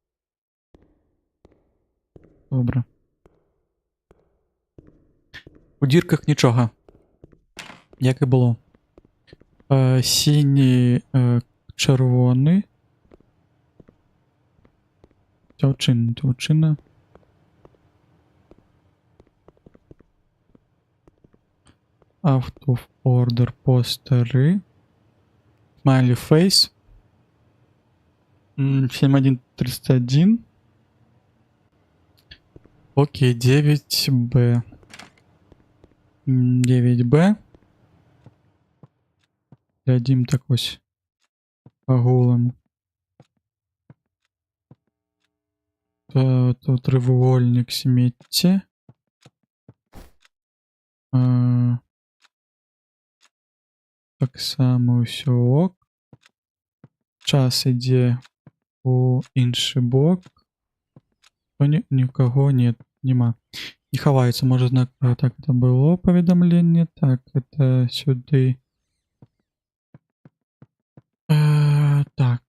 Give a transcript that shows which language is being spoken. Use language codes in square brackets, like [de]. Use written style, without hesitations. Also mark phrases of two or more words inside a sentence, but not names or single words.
[be] Добра. У дзірках нічога. Як і было. Сіні, чырвоны. Дзяўчына. [en] Out of order постери. Smiley face. 7131. [uk] Окей, 9Б. 9Б. Глядім так ось по-голому. Тут треугольник сміття. [be] Так само ўсё ок. Час ідзе у іншы бок. [uk] Нікого нет, нема. [be] Не хаваецца, можа знак, так это было паведамленне, так, это сюды. Так.